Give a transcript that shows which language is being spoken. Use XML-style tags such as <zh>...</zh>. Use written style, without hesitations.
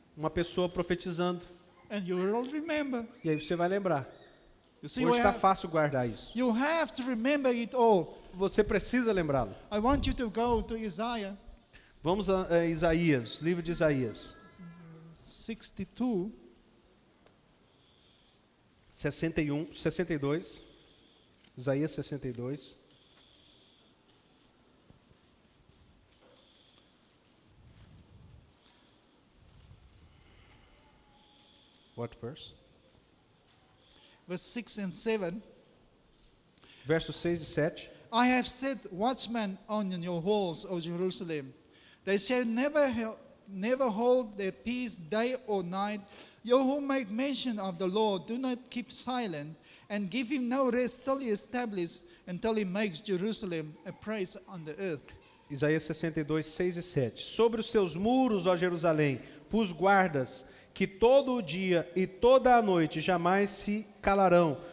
<pt>Uma pessoa profetizando.</pt> <en>and you will remember.</en> <pt>E aí você vai lembrar.</pt> <en>You see,</en> <pt>Hoje está fácil guardar isso.</pt> <en>you have to remember it all.</en> <pt>Você precisa lembrá-lo.</pt> <en>I want you to go to Isaiah</en> <pt>Vamos a Isaías, livro de Isaías.</pt> <en>62.</en> <pt>62. Isaías 62.</pt> <en>What verse? Verse 6 and 7.</en> <pt>Versos 6 e 7.</pt> <en>I have set watchmen on your walls, O Jerusalem. They shall never hold their peace day or night. You who make mention of the Lord, do not keep silent, and give him no rest till he establish, until he makes Jerusalem a praise on the earth.</en> <pt>Isaías 62, 6 e 7. Sobre os teus muros, ó Jerusalém, pus guardas, que todo o dia e toda a noite jamais se calarão.</pt>